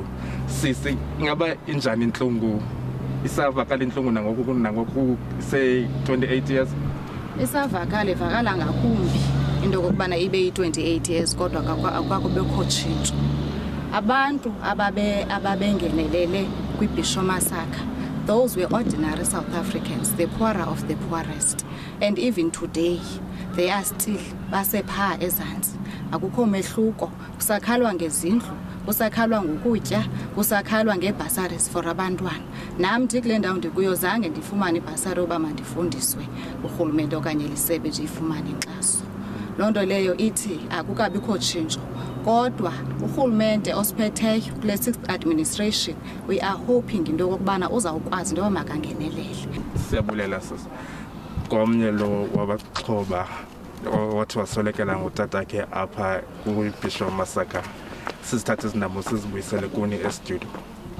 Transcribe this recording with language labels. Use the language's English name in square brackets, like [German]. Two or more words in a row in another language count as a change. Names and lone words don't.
[Xhosa] Sisi ingaba injani intlungu? Isavakala inhlungu nangoku say 28 years. Isavakala ivakala ngakumbi into kokubana ibe yi-28 years kodwa akubekho tshintsho. Abantu ababengenelele [English] kwiBhisho massacre, those were ordinary South Africans, the poorer of the poorest, and even today they are still [Xhosa] basepha ezantsi. Akukho mehluko, kusakhalwa ngezindlu, kusakhalwa ngokutya, kusakhalwa ngebasaries for abantwana. Nam ndikule ndawo ndikuyo zange ndifumane ibhasari oba mandifundiswe urhulumente okanye lisebe nje ifumane inkxaso. Loo nto leyo ithi akukabikho tshintsho, kodwa urhulumente osiphetheyo kule [English] 6th administration we are hoping [Xhosa] into okubana uzawukwazi into makangenelele. Siyabulela sisi. Komnye lo wabaxhoba wathi waswelekela ngutatakhe apha kwiBhisho massacre. Sizithathe izindaba sizibuyisele kuni estudio.